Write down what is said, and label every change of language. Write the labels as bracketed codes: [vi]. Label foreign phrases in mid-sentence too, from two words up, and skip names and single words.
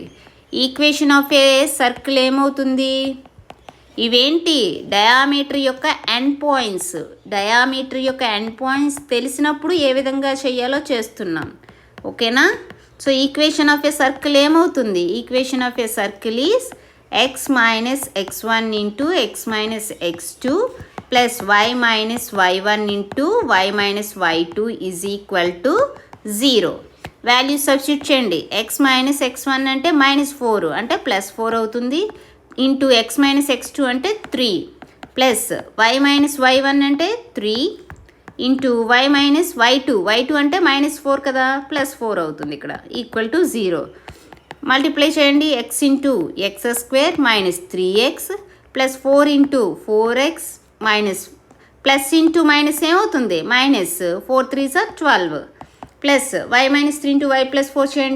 [en] equation of a circle ఏమవుతుంది? ఇవేంటి? diameter యొక్క end points. [te] డయామీటర్ యొక్క [en] end points [te] తెలిసినప్పుడు ఏ విధంగా చేయాలో చేస్తున్నాం. [en] ఓకేనా? so equation of a circle ఏమవుతుంది? equation of a circle is x minus x1 into x minus x2 plus y minus y1 into y minus y2 is equal to 0. value substitute చేయండి. x minus x1 అంటే -4 అంటే +4 అవుతుంది, into x minus x2 అంటే 3 plus y minus y1 అంటే 3 into y minus y2 అంటే -4 కదా, +4 [te] అవుతుంది ఇక్కడ [en] equal to 0. మల్టిప్లై చేయండి. x into x square minus 3x plus 4 into 4x minus plus into minus ఏమవుతుంది? minus 4 3s 12 plus y minus 3 into y plus 4 చేయండి.